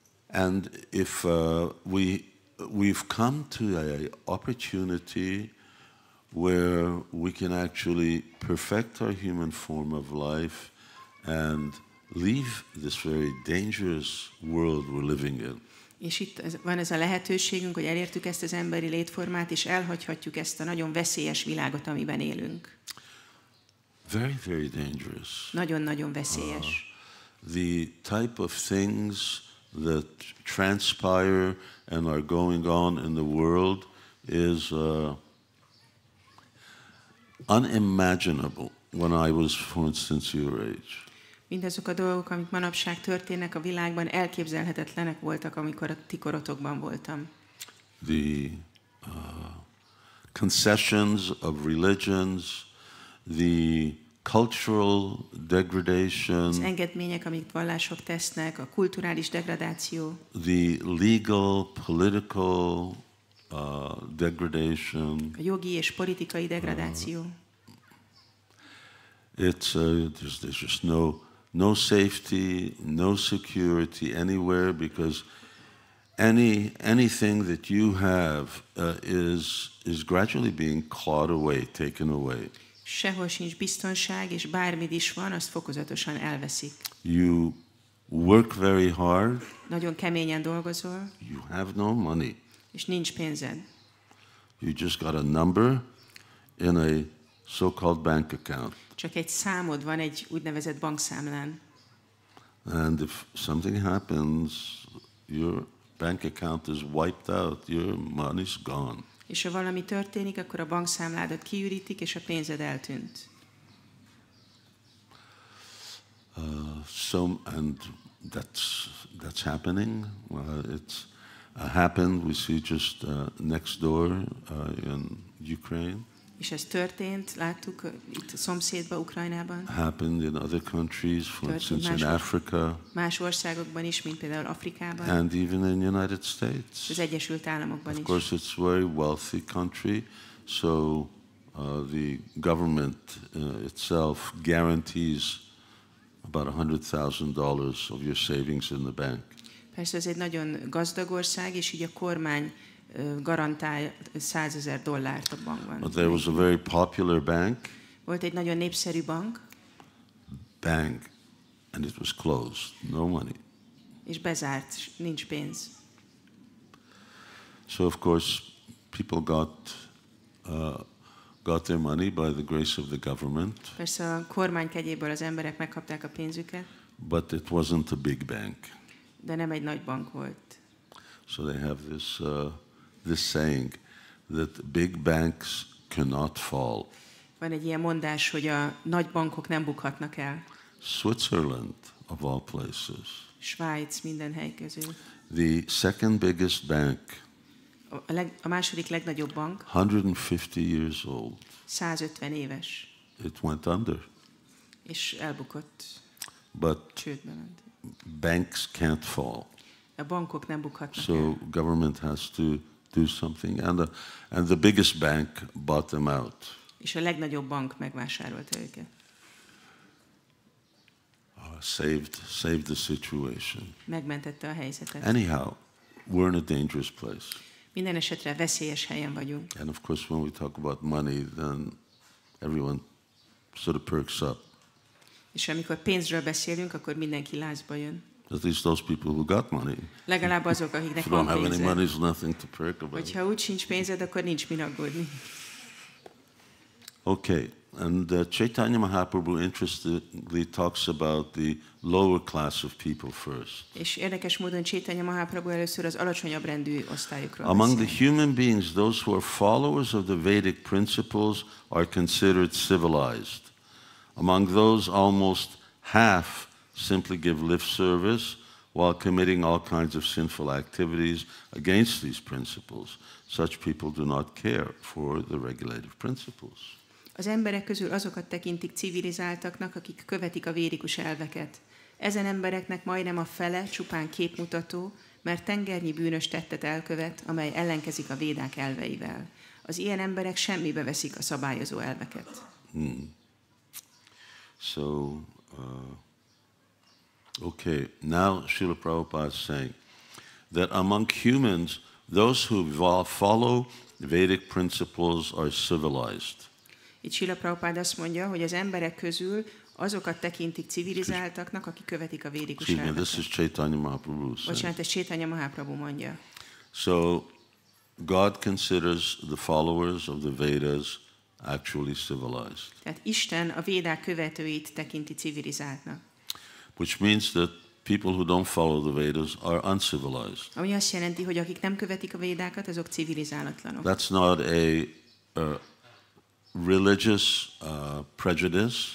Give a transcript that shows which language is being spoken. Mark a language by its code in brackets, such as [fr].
[en] And if we've come to an opportunity where we can actually perfect our human form of life and leave this very dangerous world we're living in. [hu] És itt van ez a lehetőségünk, hogy elértük ezt az emberi létformát, és elhagyhatjuk ezt a nagyon veszélyes világot, amiben élünk. [en] Very, very dangerous. [hu] Nagyon-nagyon veszélyes. [en] The type of things that transpire and are going on in the world is unimaginable when I was, for instance, your age. [hu] Mindazok a dolgok, amik manapság történnek a világban, elképzelhetetlenek voltak, amikor a ti korotokban voltam. [en] The concessions of religions, the cultural degradation, [hu] az engedmények, amit vallások tesznek, a kulturális degradáció, [en] the legal, political degradation, [hu] a jogi és politikai degradáció. [en] There's just no safety, no security anywhere, because anything that you have is gradually being clawed away, taken away. [hu] Sehol sincs biztonság, és bármit is van, azt fokozatosan elveszik. [en] You work very hard. [hu] Nagyon keményen dolgozol. [en] You have no money. [hu] És nincs pénzed. [en] You just got a number in a so-called bank account. [hu] Csak egy számod van egy úgynevezett bankszámlán. [en] And if something happens, your bank account is wiped out, your money's gone. [hu] És ha valami történik, akkor a bankszámládat kiürítik, és a pénzed eltűnt. [en] And that's happening. It's happened. We see just next door in Ukraine. [hu] És ez történt, láttuk itt a szomszédban, Ukrajnában. [en] Happened in other countries, for instance in Africa. [hu] Más országokban is, mint például Afrikában. [en] And even in the United States. [hu] Az Egyesült Államokban is. [en] Of course, it's a very wealthy country, so the government itself guarantees about $100,000 of your savings in the bank. [hu] Persze ez egy nagyon gazdag ország, és így a kormány garantál $100,000 a bankban. [en] But there was a very popular bank. [hu] Volt egy nagyon népszerű bank. [en] Bank, and it was closed. No money. [hu] És bezárt, nincs pénz. [en] So of course, people got their money by the grace of the government. [hu] Persze a kormány kegyéből az emberek megkapták a pénzüket. [en] But it wasn't a big bank. [hu] De nem egy nagy bank volt. [en] So they have this saying that big banks cannot fall. [hu] Van egy ilyen mondás, hogy a nagy bankok nem bukhatnak el. [en] Switzerland, of all places. [hu] Svájc minden hely közül. [en] The second biggest bank. [hu] A második legnagyobb bank. [en] 150 years old. [hu] 150 éves. [en] It went under. [hu] És elbukott. [en] But [hu] csődbe ment. [en] Banks can't fall. [hu] A bankok nem bukhatnak [en] So [hu] el. [en] government has to do something, and the biggest bank bought them out. [hu] És a legnagyobb bank megvásárolta őket. [en] Saved the situation. [hu] Megmentette a helyzetet. [en] Anyhow, we're in a dangerous place. [hu] Minden esetre veszélyes helyen vagyunk. [en] And of course, when we talk about money, then everyone sort of perks up. [hu] És amikor pénzről beszélünk, akkor mindenki lázba jön. [en] At least those people who got money. [hu] Legalább azok, akiknek [en] If you [hu] van [en] don't have any money, [hu] pénzed. [en] there's nothing to perk about. [hu] Hogyha úgy sincs pénzed, akkor nincs min aggódni. [en] Okay, and Chaitanya Mahaprabhu interestingly talks about the lower class of people first. [hu] És érdekes módon Chaitanya Mahaprabhu először az alacsonyabb rendű osztályokról [en] Among [hu] beszél. [en] the human beings, those who are followers of the Vedic principles are considered civilized. Among those, almost half simply give lip service while committing all kinds of sinful activities against these principles. Such people do not care for the regulative principles. [hu] Az emberek közül azokat tekintik civilizáltaknak, akik követik a védikus elveket. Ezen embereknek majdnem a fele csupán képmutató, mert tengernyi bűnös tettet elkövet, amely ellenkezik a védák elveivel. Az ilyen emberek semmibe veszik a szabályozó elveket. [en] So, okay, now Srila Prabhupada is saying that among humans, those who follow Vedic principles are civilized. [hu] Itt Śrīla Prabhupád azt mondja, hogy az emberek közül azokat tekintik civilizáltaknak, akik követik a védikus [en] Excuse me, this [hu] elveket. [en] is Chaitanya Mahaprabhu saying. [hu] Bocsánat, ez Chaitanya Mahaprabhu mondja. [en] So, God considers the followers of the Vedas actually civilized, [hu] Tehát Isten a védák követőit tekinti civilizáltnak. [en] which means that people who don't follow the Vedas are uncivilized. [hu] Ami azt jelenti, hogy akik nem követik a védákat, azok civilizálatlanok. [en] That's not a religious prejudice,